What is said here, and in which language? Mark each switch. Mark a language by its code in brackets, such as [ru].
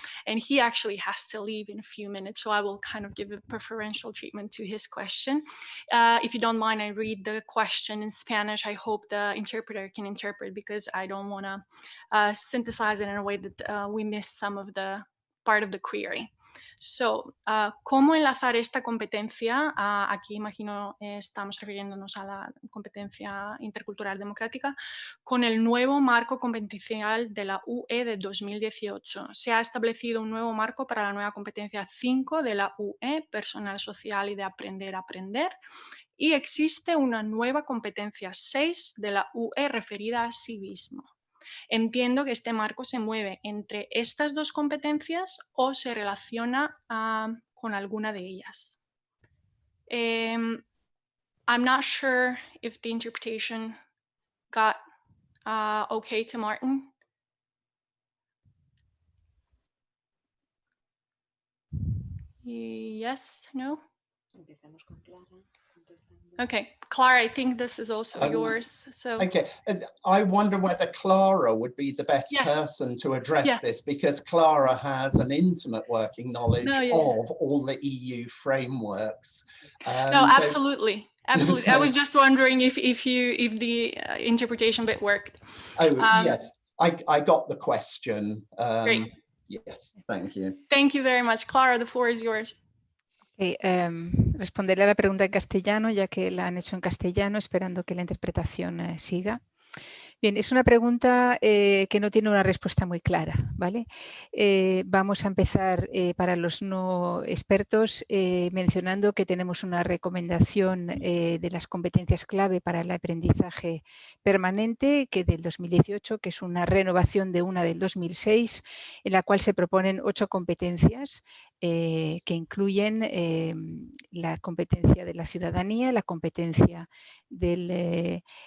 [en] And he actually has to leave in a few minutes, so I will kind of give a preferential treatment to his question. If you don't mind, I read the question in Spanish. I hope the interpreter can interpret, because I don't want to synthesize it in a way that we miss some of the part of the query. [es] So, ¿cómo enlazar esta competencia? Aquí imagino estamos refiriéndonos a la competencia intercultural democrática con el nuevo marco competencial de la UE de 2018. Se ha establecido un nuevo marco para la nueva competencia 5 de la UE, personal, social y de aprender a aprender. Y existe una nueva competencia 6 de la UE referida al civismo. Entiendo que este marco se mueve entre estas dos competencias o se relaciona con alguna de ellas. [en] I'm not sure if the interpretation got okay to Martyn. Yes, no? Okay, Clara, I think this is also yours. So okay, and I wonder whether Clara would be the best person to address this, because Clara has an intimate working knowledge of all the EU frameworks. No, absolutely, absolutely. I was just wondering if the interpretation bit worked. Oh yes, I got the question. Great. Yes, thank you. Thank you very much, Clara. The floor is yours. [es] Responderé a la pregunta en castellano, ya que la han hecho en castellano, esperando que la interpretación siga. Bien, es una pregunta que no tiene una respuesta muy clara, ¿vale? Vamos a empezar para los no expertos mencionando que tenemos una recomendación de las competencias clave para el aprendizaje permanente, que del 2018, que es una renovación de una del 2006, en la cual se proponen 8 competencias que incluyen la competencia de la ciudadanía, la competencia del